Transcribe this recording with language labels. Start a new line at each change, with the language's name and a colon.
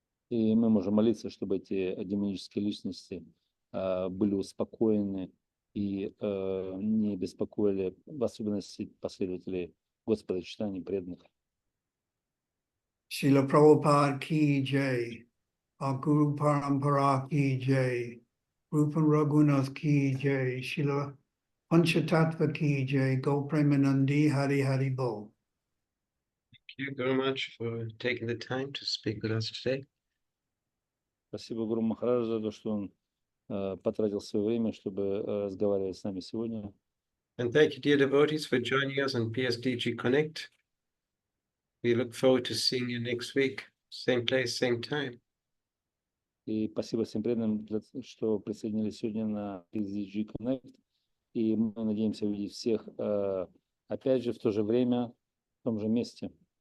Russian: И мы можем молиться, чтобы эти демонические личности были успокоены и не беспокоили, в особенности последователей Господа читаний преданных.
English: Srila Prabhupada ki jai, our Guru Parampara ki jai, Rupa Raghunath ki jai, Srila Panchatattva ki jai, Go Premanandi Hari Hari Bol. Thank you very much for taking the time to speak with us today.
Russian: Спасибо Гуру Махараджу за то, что он потратил свое время, чтобы разговаривать с нами сегодня.
English: And thank you, dear devotees, for joining us on PSDG Connect. We look forward to seeing you next week, same place, same time.
Russian: И спасибо всем преданным, что присоединились сегодня на PSDG Connect. И мы надеемся увидеть всех опять же в то же время, в том же месте.